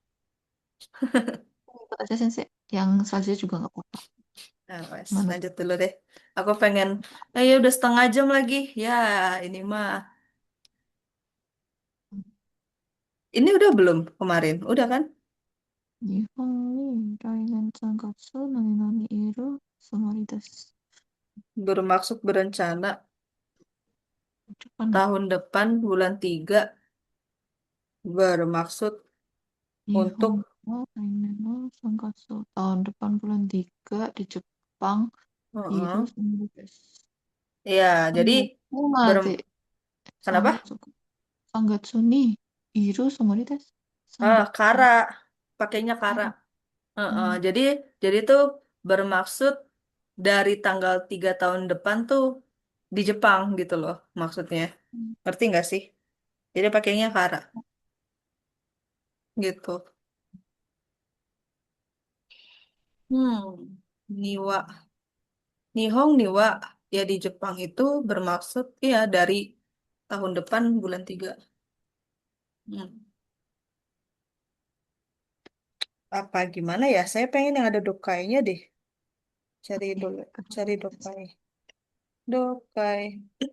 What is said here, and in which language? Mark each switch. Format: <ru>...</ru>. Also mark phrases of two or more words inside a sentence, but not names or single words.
<id>Ikut aja sensei. Yang selanjutnya juga nggak apa-apa.</id> <jv>Nah, wes, Manut.</jv> <id>lanjut dulu deh. Aku pengen, ya udah setengah jam lagi. Ya, ini mah. Ini udah belum kemarin? Udah kan?</id> <ja>日本に来年3月何々いるつもりです。</ja> <id>Bermaksud berencana Depan dah. tahun depan bulan 3 bermaksud</id> <ja>日</ja> <id>untuk</id> <ja>本の来年の3月</ja> <id>tahun depan bulan 3 di Jepang Heeh.</id> <ja>いるつもりです。</ja> <id>Ya, jadi</id> <ja>3 月ま ber で 3</ja> <id>kenapa?</id> <ja>月か。3月にいるつもりです。3 Ah, 月。</ja> <id>kara, pakainya kara. Kara. Heeh, Hmm. jadi tuh bermaksud dari tanggal 3 tahun depan tuh di Jepang gitu loh maksudnya. Ngerti nggak sih? Jadi pakainya kara gitu. Niwa.</id> <ja>日本には</ja> <id>ya di Jepang itu bermaksud ya dari tahun depan bulan 3. Hmm. Apa gimana ya? Saya pengen yang ada dokainya deh. Cari Oke, dulu, cari kedengaran sensei. dokai. Dokai.</id>